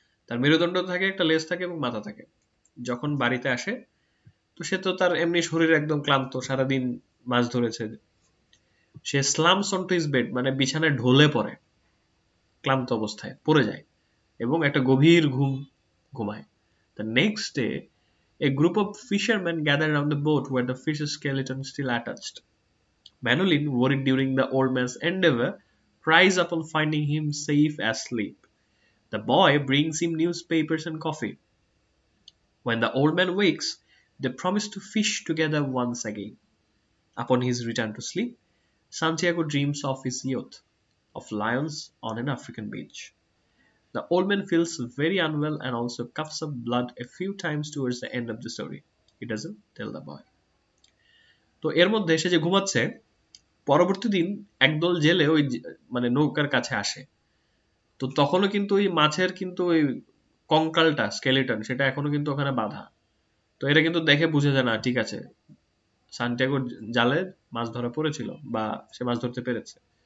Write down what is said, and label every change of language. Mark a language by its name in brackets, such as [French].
[Bangla] তার মেরুদণ্ড থাকে, একটা লেজ থাকে এবং মাথা থাকে। যখন বাড়িতে আসে, তো সে তো তার এমনি শরীর একদম ক্লান্ত, সারাদিন মাছ ধরেছে। সে [English] slams onto his bed, [Bangla] মানে বিছানায় ঢলে পড়ে, ক্লান্ত অবস্থায় পড়ে যায় এবং একটা গভীর ঘুম ঘুমায়। [English] The next day, a group of fishermen gather around the boat where the fish's skeleton still attached. Manolin, worried during the old man's endeavor, cries upon finding him safe asleep. The boy brings him newspapers and coffee. When the old man wakes, they promise to fish together once again. Upon his return to sleep, Santiago dreams of his youth, of lions on an African beach. The old man feels very unwell and also coughs up blood a few times towards the end of the story. He doesn't tell the boy. [Bangla] তো এর মধ্যে সে যে ঘুমাচ্ছে, পরবর্তী দিন একদল জেলে ওই মানে নৌকার কাছে আসে। তো তখনও কিন্তু ওই মাছের কিন্তু ওই কঙ্কালটা, স্কেলেটন, সেটা এখনো কিন্তু ওখানে বাঁধা। তো এটা কিন্তু দেখে বুঝে যায় না, ঠিক আছে, সান্টিয়াগোর জালে মাছ ধরা পড়েছিল বা সে মাছ ধরতে পেরেছে।